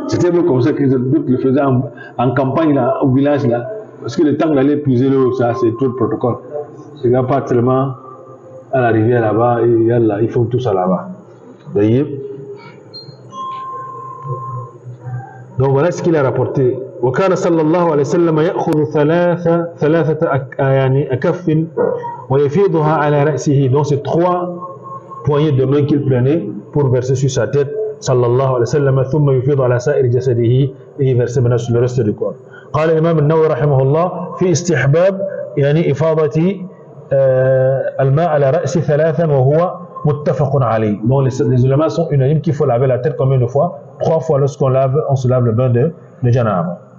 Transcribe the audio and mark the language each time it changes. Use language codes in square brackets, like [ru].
[fr] C'était comme ça que le faisaient en campagne, là, au village, là. Parce que le temps d'aller puiser l'eau, ça, c'est tout le protocole. Il n'y a pas tellement à la rivière là-bas, et là, ils font tout ça là-bas. D'ailleurs. Donc voilà ce qu'il a rapporté. [ar] وكان صلى الله عليه وسلم يأخذ ثلاثة أكف ويفيضها على رأسه. [fr] Donc c'est 3 poignées de main qu'il prenait pour verser sur sa tête. [ar] صلى الله عليه وسلم ثم يفيض على سائر جسده [fr] et verser maintenant sur le reste du corps. [ar] قال الإمام النووي رحمه الله في استحباب إفاضة الماء على رأسه 3 وهو متفق عليه. [fr] Donc les ulémas sont unanimes qu'il faut laver la tête combien de fois? 3 fois lorsqu'on on se lave le bain de janaba.